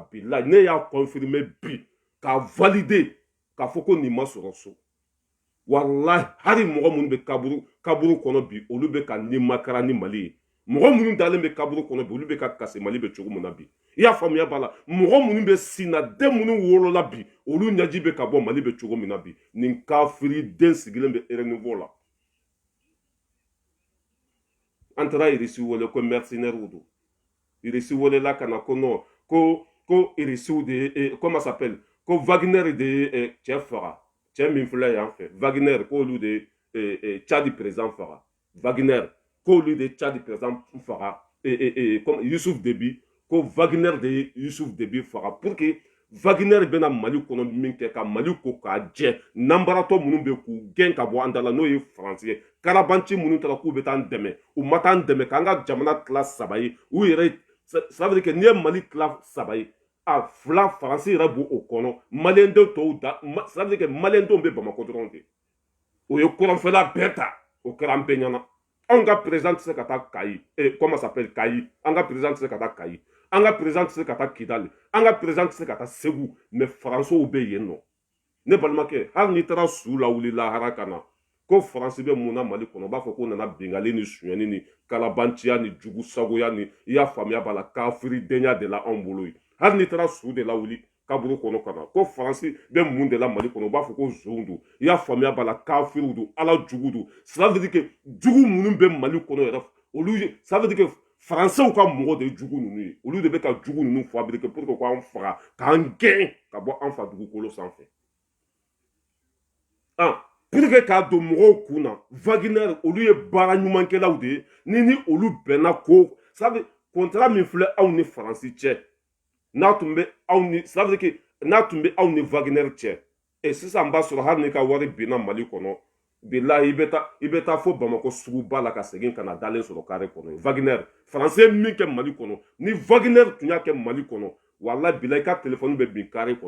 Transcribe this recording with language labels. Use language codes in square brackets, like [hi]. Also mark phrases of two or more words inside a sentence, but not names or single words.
[bm] bilahi ne y'a confirmer bi k'a valider k'a fɔ ko nin ma sɔrɔ so walahi hali mɔgɔ minnu bɛ kaburu kɔnɔ bi olu bɛ ka nin makara ni Mali ye mɔgɔ minnu dalen bɛ kaburu kɔnɔ bi olu bɛ ka kasi Mali bɛ cogo min na bi i y'a faamuya b'a la mɔgɔ minnu bɛ sin na den minnu wolola bi olu ɲɛji bɛ ka bɔ Mali bɛ cogo min na bi nin kafiri den sigilen bɛ Renouveau la an taara irisi wele ko mercenaires don irisi welela ka na ko non ko irisiw de ye [fr] comment ça s'appelle [bm] ko Wagner de ye cɛ faga cɛ min filɛ yan fɛ Wagner k'olu de ye Tchad président faga Wagner k'olu de ye Tchad président faga comme Youssouf Déby ko Wagner de ye Youssouf Déby faga [fr] pour que [bm] Wagner bɛna Mali kɔnɔ min kɛ ka Mali ko k'a jɛ nanbaratɔ minnu bɛ k'u gɛn ka bɔ an da la n'o ye Faransi ye karabanci minnu taara k'u bɛ taa an dɛmɛ u ma taa an dɛmɛ k'an ka jamana tila saba ye u yɛrɛ [fr] ça veut dire que [bm] n'i ye Mali tila saba ye a fila Faransi yɛrɛ b'o o kɔnɔ maliyɛn denw tɔw da [fr] ça veut dire que [bm] maliyɛn denw bɛ Bamako dɔrɔn de o ye kuranfɛla bɛɛ ta o kɛra an bɛɛ ɲɛna anw ka président tɛ se ka taa Kayi [fr] comment ça s'appelle [bm] Kayi an ka président tɛ se ka taa Kayi an ka président tɛ se ka taa Kidali an ka président tɛ se ka taa Segu mais Faransiw bɛ yen nɔ ne balimakɛ hali n'i taara su lawuli lahara ka na ko Faransi bɛ mun na Mali kɔnɔ u b'a fɔ ko nana bingali ni suɲɛni ni kalabanciya ni jugu sagoya ni i y'a faamuya b'a la kafiridenya de la anw bolo ye hali n'i taara su de lawuli kaburu kɔnɔ ka na ko Faransi bɛ mun de la Mali kɔnɔ u b'a fɔ ko zonw don i y'a faamuya b'a la kafiriw don ala jugu don [fr] ça veut dire que [bm] jugu minnu bɛ Mali kɔnɔ yɛrɛ olu [fr] ça veut dire que [bm] Faransiw ka mɔgɔ de ye jugu ninnu ye olu de bɛ ka jugu ninnu fabriquer [fr] pour que [bm] k'an faga k'an gɛn ka bɔ an fa dugukolo sanfɛ [fr] pour que [bm] k'a don mɔgɔw kun na Wagner olu ye baara ɲumankɛlaw de ye ni olu bɛnna ko [fr] ça veut [bm] contrat min filɛ aw ni Faransi cɛ n'a tun bɛ aw ni [fr] ça veut dire que [bm] n'a tun bɛ aw ni Wagner cɛ et sisan b'a sɔrɔ hali n'i ka wari binna Mali kɔnɔ bilahi i bɛ taa fo Bamako suguba la ka segin ka na dalen sɔrɔ carré kɔnɔ Wagner français ye min kɛ Mali kɔnɔ ni Wagner tun y'a kɛ Mali kɔnɔ walahi bilahi i ka téléphone bɛ bin carré kɔnɔ